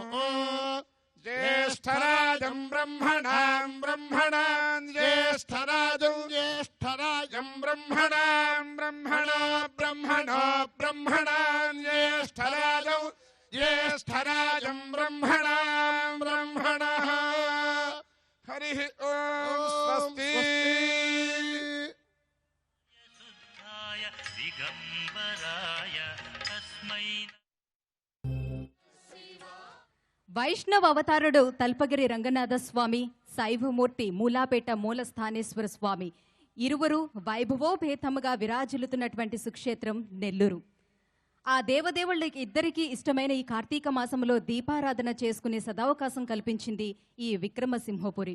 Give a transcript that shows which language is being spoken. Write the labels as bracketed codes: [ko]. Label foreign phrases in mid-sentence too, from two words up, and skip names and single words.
[sa] ज्येष्ठराजं ब्रह्मणां ज्येष्ठराजं ब्रह्मणां ज्येष्ठराजं ब्रह्मणः हरिः ओम स्वस्ति दिगंबराय तस्मै [te] వైష్ణవ అవతారుడు తల్పగిరి రంగనాథ స్వామి, శైవమూర్తి మూలాపేట మూలస్థానేశ్వర స్వామి ఇరువురు వైభవోపేతముగా విరాజిల్లుతున్నటువంటి సుక్షేత్రం నెల్లూరు. ఆ దేవదేవుళ్ళకి ఇద్దరికీ ఇష్టమైన ఈ కార్తీక మాసంలో దీపారాధన చేసుకునే సదవకాశం కల్పించింది ఈ విక్రమసింహపురి.